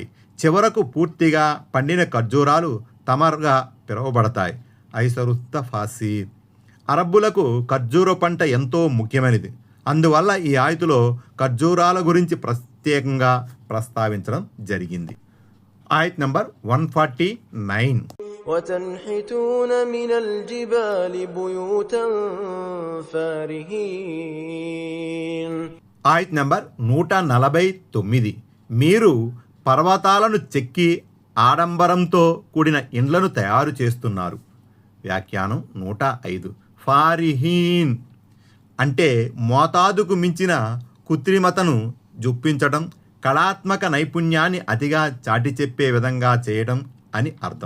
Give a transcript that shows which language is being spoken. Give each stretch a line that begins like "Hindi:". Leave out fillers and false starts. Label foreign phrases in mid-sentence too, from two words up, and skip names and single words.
Telugu: చివరకు పూర్తిగా పండిన ఖర్జూరాలు తమర్గా పిలువబడతాయి. ఐసరుత్త ఫాసీ. అరబ్బులకు ఖర్జూర పంట ఎంతో ముఖ్యమైనది. అందువల్ల ఈ ఆయతులో ఖర్జూరాల గురించి ప్రత్యేకంగా ప్రస్తావించడం జరిగింది. ఆయత్ నంబర్ 149.
Arabic: وتنحتون من الجبال بيوتا فارهين.
Telugu: ఆయత్ నంబర్ 149. మీరు పర్వతాలను చెక్కి ఆడంబరంతో కూడిన ఇండ్లను తయారు చేస్తున్నారు. వ్యాఖ్యానం 105. ఫారిహీన్ అంటే మోతాదుకు మించిన కృత్రిమతను జొప్పించడం, కళాత్మక నైపుణ్యాన్ని అతిగా చాటి చెప్పే విధంగా చేయడం అని అర్థం.